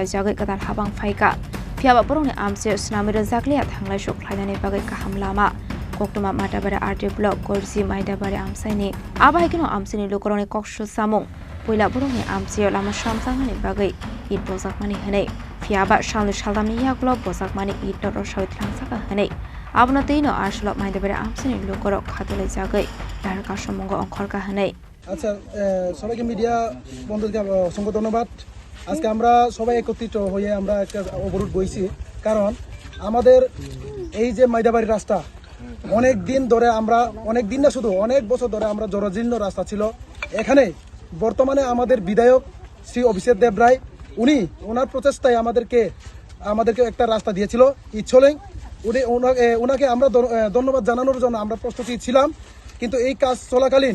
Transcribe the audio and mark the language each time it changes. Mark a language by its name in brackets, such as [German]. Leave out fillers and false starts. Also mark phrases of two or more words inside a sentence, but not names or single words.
[Kok Borok] jagai kadal habang faika phiaba borongni amse snamira jaklia thanglai sok khlainani bagai kaham lama koktuma matabara rt block korji maidabari amsaini abaikino amsini lukoroni kokshul samung poila borongni amse lama samsangani bagai id bojakmani hanai phiaba shalni shaldamni yaklo bojakmani id tor sawit langsaka hanai abna teino ashlo maidabari amsini lukorok khatule jagai dar kasomong অংখরকা hanai [Bangla] আচ্ছা সবাইকে মিডিয়া বন্ধুদেরকে অসংখ্য ধন্যবাদ আজকে আমরা সবাই একত্রিত হয়ে আমরা একটা অবরোধ বইছি কারণ আমাদের এই যে মাইদাবাড়ি রাস্তা অনেক দিন ধরে আমরা অনেক দিন না শুধু অনেক বছর ধরে আমরা জরাজীর্ণ রাস্তা ছিল এখানে বর্তমানে আমাদের বিধায়ক শ্রী অভিষেক দেব রায় ওনার প্রচেষ্টায় আমাদেরকে একটা রাস্তা দিয়েছিল ইচ্ছলেন ওনাকে আমরা ধন্যবাদ জানানোর জন্য আমরা প্রস্তুতি ছিলাম কিন্তু এই কাজ চলাকালীন